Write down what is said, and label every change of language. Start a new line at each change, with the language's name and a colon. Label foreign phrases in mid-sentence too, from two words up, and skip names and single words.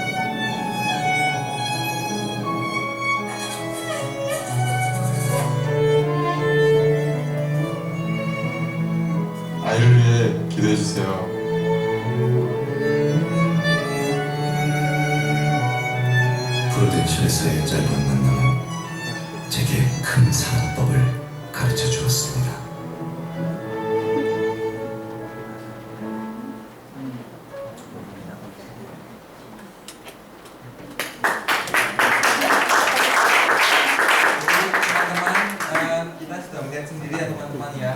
Korean: 아이를 위해 기도해주세요. 프로덴셜에서의 짧은 만남은 제게 큰 사랑법을 가르쳐 주었습니다.
Indonesian: Teman-teman, kita sudah melihat sendiri ya teman-teman ya.